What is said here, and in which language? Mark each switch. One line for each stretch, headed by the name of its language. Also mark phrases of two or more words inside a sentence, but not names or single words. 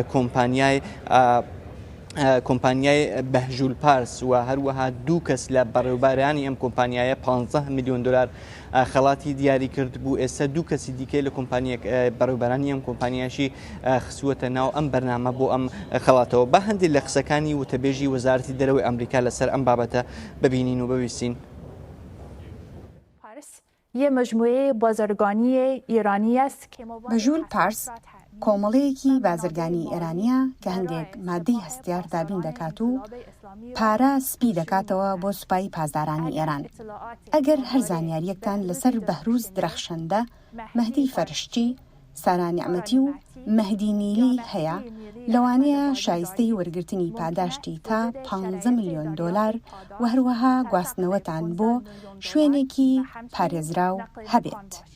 Central Kurdish: کۆمپانیای بەهژول پارس و هەروەها دوو کەس لە بەڕێوەبارانی ئەم کۆمپانیایە 15 میلیۆن دلار خەڵاتی دیاری کرد بوو ئێستا دوو کەسی دیکەی لە کۆمپانیە بەڕێوەبارانی ئەم کۆمپانیاشی خسووەتە ناو ئەم بەرنامە بۆ ئەم خەڵاتەوە بە هەندێک لە قسەکانی وتەبێژی وەزارەتی دەرەوەی ئەمریکا لەسەر ئەم بابەتە ببینین و ببیستین.
Persian: یه مجموعه بازرگانی ایرانی است که
Central Kurdish: بەژول پارس کۆمەڵەیەکی بازرگانی ئێرانیە کە هەندێک مادەی هەستیار دابین دەکات و پارە سپی دەکاتەوە بۆ سوپای پازدارانی ئێران ئەگەر هەر زانیاریەکتان لەسەر بەهروز درەخشەندە مەهدی فەرشتی سارا نیعمەتی و مەهدی نیلی هەیە لەوانەیە شایستەی وەرگرتنی پاداشتی تا 15 میلیۆن دلار و هەروەها گواستنەوەتان بۆ شوێنێکی پارێزراو هەبێت.